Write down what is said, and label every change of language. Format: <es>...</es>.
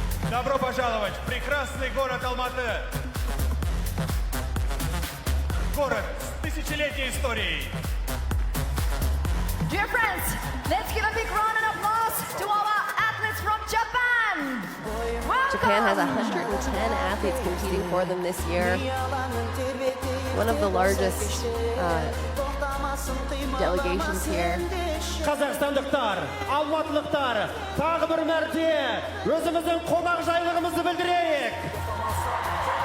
<ru>Добро пожаловать в прекрасный город Алматы. Город с тысячелетней историей.</ru> <en>Dear friends, let's give a big round of applause to our athletes from Japan. Welcome. Japan has 110 athletes competing for them this year. One of the largest delegations here.</en> <kk>Қазақстандықтар, алматылықтар, тағы бір мәрте өзіміздің қонақжайлығымызды білдірейік.</kk>